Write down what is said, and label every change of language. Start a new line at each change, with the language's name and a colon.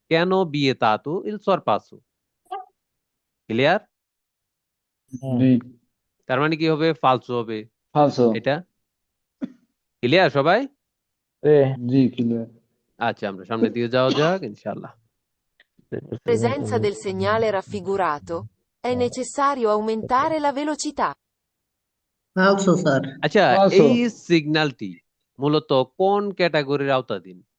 Bangla: কেন বিয়েতাতো ইল সরপাসো? ক্লিয়ার? জি, তার মানে কি হবে? ফালসো হবে
Italian: falso,
Bangla: এটা। ক্লিয়ার সবাই? এ জি, clear. আচ্ছা, আমরা সামনের দিকে যাওয়া যাক ইনশাআল্লাহ।
Italian: Presenza del segnale raffigurato, è necessario aumentare la velocità.
Bangla: ফালসো sir আচ্ছা,
Italian: falso,
Bangla: এই সিগন্যালটি মূলত কোন ক্যাটাগরির আওতাধীন?